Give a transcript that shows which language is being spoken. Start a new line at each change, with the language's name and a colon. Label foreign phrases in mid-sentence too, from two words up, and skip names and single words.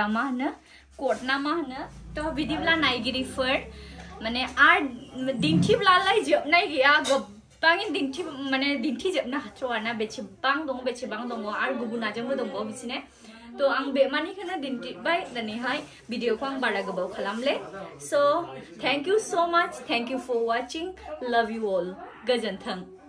Bodo: मा होनो कोट ना मा होनो तो बिदिब्ला नायगिरिफोर माने आर दिन्थिब्लालाय जोबनाय गैया गोबाङै दिन्थिजोबनो हाथ्र'आ ना बेसेबां दङ आरो गुबुनाजोंबो दंबावो बिसिने तो आं बेमानिखौनो दिन्थिबाय दिनैहाय भिडिअखौ आं बारा गोबाव खालामले
English: so thank you so much thank you for watching love you all
Bodo: गोजोन्थों।